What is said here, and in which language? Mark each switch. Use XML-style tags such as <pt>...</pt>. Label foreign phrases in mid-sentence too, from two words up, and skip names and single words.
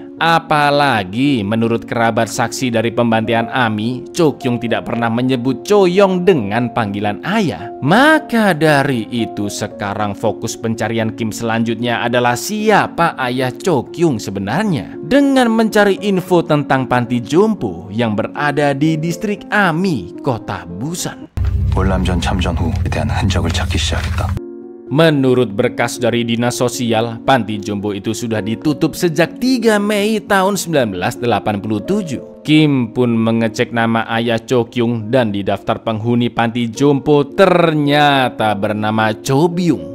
<id>Apalagi menurut kerabat saksi dari pembantaian Ami, Chokyung tidak pernah menyebut Choyong dengan panggilan ayah. Maka dari itu sekarang fokus pencarian Kim selanjutnya adalah siapa ayah Chokyung sebenarnya, dengan mencari info tentang panti jompo yang berada di distrik Ami, kota Busan.</id> <ko>월남전 참전 후에 대한 흔적을 찾기 시작했다.</ko> <id>Menurut berkas dari Dinas Sosial, panti jompo itu sudah ditutup sejak 3 Mei tahun 1987. Kim pun mengecek nama ayah Chokyung dan di daftar penghuni panti jompo ternyata bernama Cho Byung.</id>